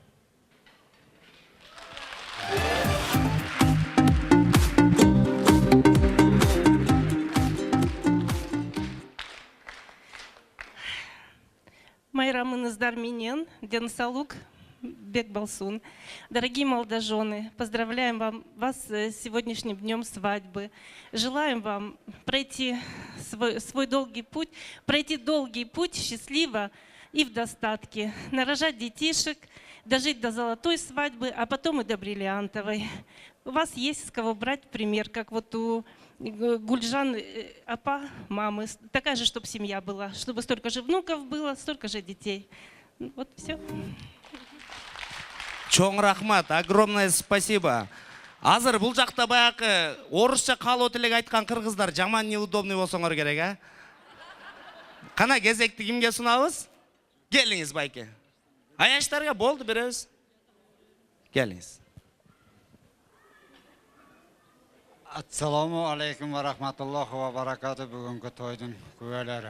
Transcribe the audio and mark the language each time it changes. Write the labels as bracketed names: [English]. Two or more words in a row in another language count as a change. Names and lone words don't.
[Kyrgyz] Майрамыңыздар менен, денсаулык, бек болсун. [Russian] Дорогие молодожены, поздравляем вас с сегодняшним днем свадьбы. Желаем вам пройти свой долгий путь, счастливо и в достатке, нарожать детишек, дожить до золотой свадьбы, а потом и до бриллиантовой. У вас есть с кого брать пример, как вот у Гульжан апа, мамы. Такая же, чтобы семья была, чтобы столько же внуков было, столько же детей. Вот все. [Kyrgyz] Чоң рахмат, [Russian] огромное спасибо. [Kyrgyz] Азыр бул жакта баягы орусча каалоо тилек айткан кыргыздар жаман неудобный болсоңор керек, а? Кана кезекти кимге сунабыз? Келиңиз, байке. Аяштарга болду беребиз. Келиңиз. [Arabic] السلام عليكم ورحمة الله وبركاته [Kyrgyz] бүгүнкү тойдун күбөлөрү.